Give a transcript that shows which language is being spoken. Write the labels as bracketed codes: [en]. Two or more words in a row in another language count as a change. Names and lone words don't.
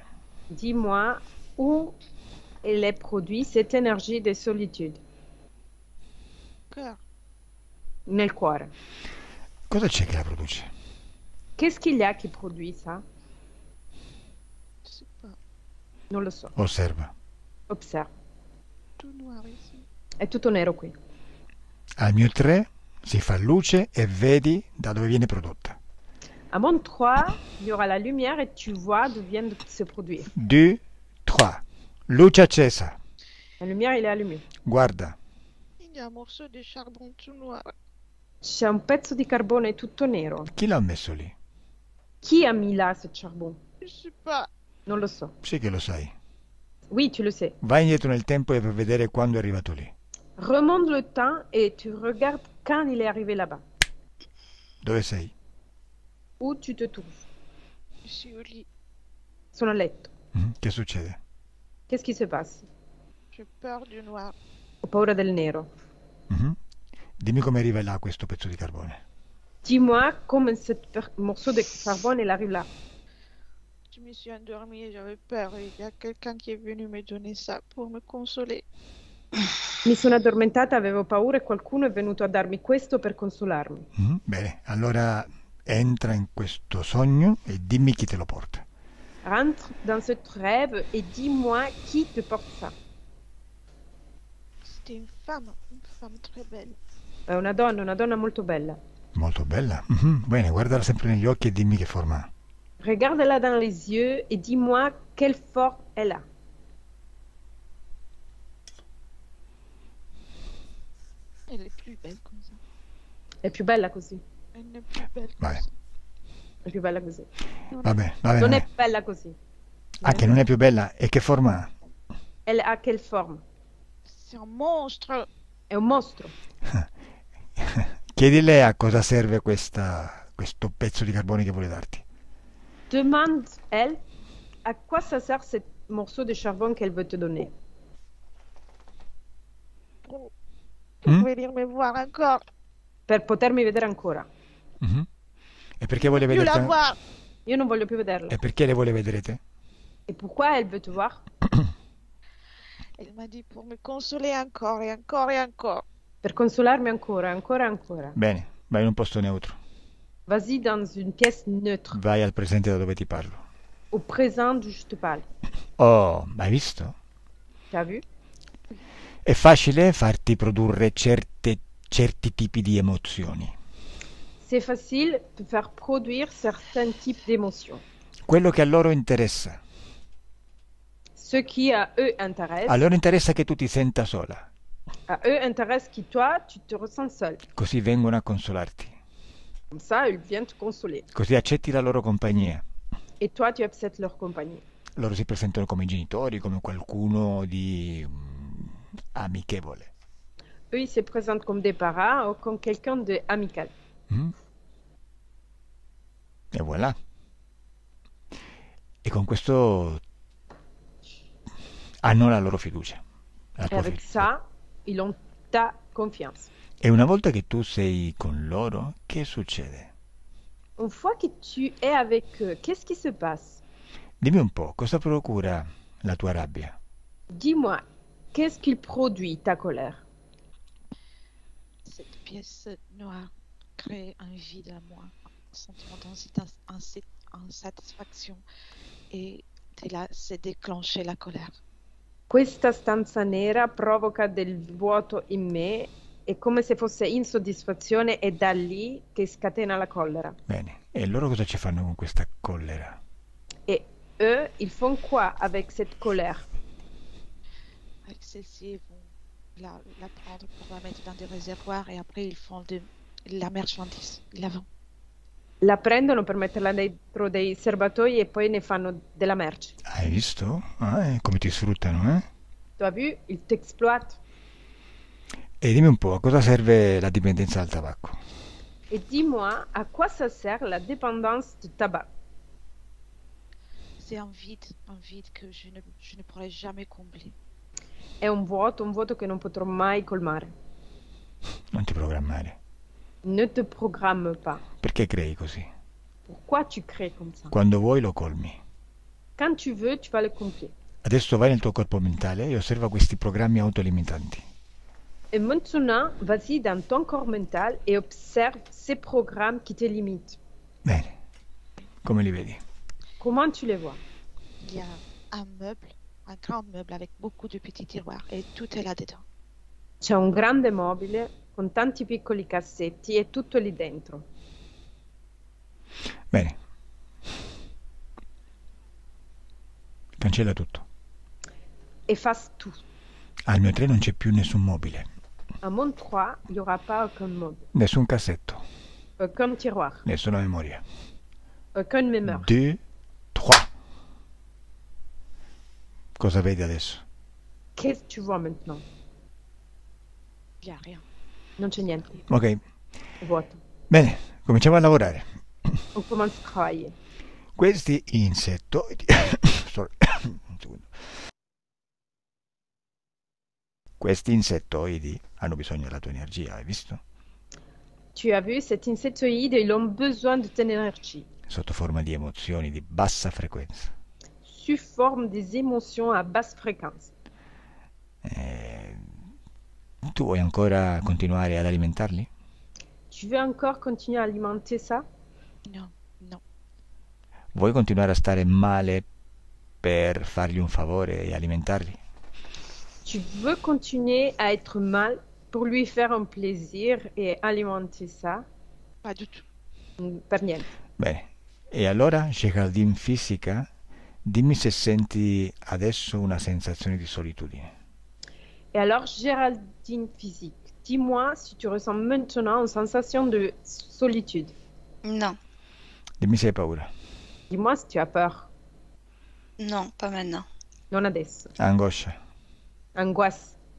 [fr] Dis-moi où elle est produite, cette énergie de solitude. Cœur. [it] Nel cuore. Cosa c'è che la produce? [fr] Qu'est-ce qu'il y a qui produit ça? Je sais pas. [it] Non lo so. Osserva. [fr] Observe. Tout noir ici. [it] È tutto nero qui. Al mio 3 si fa luce e vedi da dove viene prodotta. [fr] À mon 3, il y aura la lumière et tu vois d'où vient de se produire. 2, 3. [it] Luce accesa. [fr] La lumière, il est allumé. [it] Guarda. [fr] Il y a un morceau de charbon tout noir. [it] C'è un pezzo di carbone tutto nero. Chi l'ha messo lì? [fr] Qui a mis là ce charbon? Je sais pas. [it] Non lo so. Sì che lo sai. [fr] Oui, tu le sais. [it] Vai indietro nel tempo e per vedere quando è arrivato lì. [fr] Remonte le temps et tu regardes quand il est arrivé là-bas. [it] Dove sei? [fr] Où tu te trouves? Je suis au lit. [it] Sono a letto. Che succede? [fr] Qu'est-ce qui se passe? J'ai peur du noir. [it] Ho paura del nero. Dimmi come arriva là questo pezzo di carbone. [fr] Dis-moi comment ce morceau de carbone il arrive là. Je me suis endormie et j'avais peur. Et il y a quelqu'un qui est venu me donner ça pour me consoler. [it] Mi sono addormentata, avevo paura e qualcuno è venuto a darmi questo per consolarmi. Bene, allora entra in questo sogno e dimmi chi te lo porta. [fr] Rentre dans ce rêve et dis-moi qui te porte ça. C'était une femme très belle. [it] È una donna molto bella. Molto bella. Bene, guardala sempre negli occhi e dimmi che forma ha. [fr] Regarde-la dans les yeux et dis-moi quelle forme elle a. Elle est plus belle comme ça. [it] È più bella così. [fr] Elle est plus belle comme [it] Vai. [fr] ça. [it] È più bella così. Vabbè, Non vabbè. è bella così. Ah, che non è più bella? E che forma ha? [fr] Elle a quelle forme? C'est un monstre. [it] È un mostro. Chiedile a cosa serve questo pezzo di carbone che vuole darti. [fr] Demande, elle, à quoi ça sert ce morceau de charbon qu'elle veut te donner. Pour Mm? venir me voir encore. [it] Per potermi vedere ancora. Mhm. E perché vuole Più vederti? [fr] la voir. [it] Io non voglio più vederla. E perché le vuole vedere te? [fr] Et pourquoi elle veut te voir? Elle m'a dit pour me consoler encore et encore et encore. [it] Per consolarmi ancora, ancora, ancora. Bene, vai in un posto neutro. [fr] Vas-y dans une pièce neutre, [it] Vai al presente da dove ti parlo. [fr] au présent d'où je te parle. [it] Oh, hai visto? [fr] T'as vu? [it] È facile farti produrre certi tipi di emozioni. [fr] C'est facile de faire produire certains types d'émotions. [it] Quello che a loro interessa. [fr] Ce qui à eux [it] A [fr] intéresse, [it] loro interessa che tu ti senta sola, [fr] à eux intéresse que toi, tu te ressens seul. [it] così vengono a consolarti, [fr] Comme ça, ils viennent te consoler. [it] così accetti la loro compagnia. [fr] Et toi, tu acceptes leur compagnie. [it] Loro si presentano come genitori, come qualcuno di amichevole. [fr] Eux, ils se présentent comme des parents ou comme quelqu'un d'amical. Mm? E voilà. [it] E con questo hanno la loro fiducia. La [fr] Et [it] tua [fr] avec [it] fiducia. [fr] ça, ils ont ta confiance. [it] E una volta che tu sei con loro, che succede? [fr] Une fois que tu es avec eux, qu'est-ce qui se passe? [it] Dimmi un po', cosa procura la tua rabbia? [fr] Dis-moi, qu'est-ce qu'il produit, ta colère? Cette pièce noire crée un vide à moi, un sentiment d'insatisfaction et de là s'est déclenchée la colère. [it] Questa stanza nera provoca del vuoto in me, è come se fosse insoddisfazione, e da lì che scatena la collera. Bene, e loro cosa ci fanno con questa collera? [fr] Et eux, ils font quoi avec cette colère? Avec celle-ci, ils vont la prendre pour la mettre dans des réservoirs et après ils font de la marchandise, ils la vendent. [it] La prendono per metterla dentro dei serbatoi e poi ne fanno della merce. Hai visto? Come ti sfruttano, eh? [fr] Tu as vu? Ils t'exploitent. [it] E dimmi un po', a cosa serve la dipendenza dal tabacco? [fr] Et dis-moi, à quoi ça sert la dépendance du tabac? C'est un vide que je ne pourrai jamais combler. [it] È un vuoto che non potrò mai colmare. Non ti programmare. [fr] Ne te programme pas. [it] Perché crei così? [fr] Pourquoi tu crées comme ça? [it] Quando vuoi lo colmi. [fr] Quand tu veux, tu vas le combler. [it] Adesso vai nel tuo corpo mentale e osserva questi programmi autolimitanti. [fr] Et maintenant, vas-y dans ton corps mental et observe ces programmes qui te limitent. [it] Bene, come li vedi? [fr] Comment tu les vois? Il y a un grand meuble avec beaucoup de petits tiroirs et tout est là-dedans. [it] C'è un grande mobile con tanti piccoli cassetti e tutto lì dentro. Bene. Cancella tutto. [fr] Efface tout. [it] Al mio 3 non c'è più nessun mobile, [fr] À mon 3, il n'y aura pas aucun meuble, [it] nessun cassetto, [fr] aucun tiroir, [it] nessuna memoria. [fr] aucune mémoire. [it] 2, 3. Cosa vedi adesso? [fr] Qu'est-ce que tu vois maintenant? Il n'y a rien. [it] Non c'è niente, Ok, è vuoto. bene, cominciamo a lavorare. [fr] On commence à travailler. [it] Questi insettoidi sorry, un secondo. Questi insettoidi hanno bisogno della tua energia, hai visto? [fr] Tu as vu, cet insectoïde, ils ont besoin de ton énergie, [it] Sotto forma di emozioni di bassa frequenza. [fr] sous forme des émotions à basse fréquence. [it] Tu vuoi ancora continuare ad alimentarli? [fr] Tu veux encore continuer à alimenter ça? Non, non. [it] Vuoi continuare a stare male per fargli un favore e alimentarli? [fr] Tu veux continuer à être mal pour lui faire un plaisir et alimenter ça? Pas du tout. [it] Per niente. Bene, E allora, Geraldine fisica, dimmi se senti adesso una sensazione di solitudine. [fr] Et alors, Géraldine physique, dis-moi si tu ressens maintenant une sensation de solitude. Non, [it] Dimmi se hai paura. [fr] Dis-moi si tu as peur. non, pas maintenant. [it] Non adesso. Angoscia. [fr] Angoisse,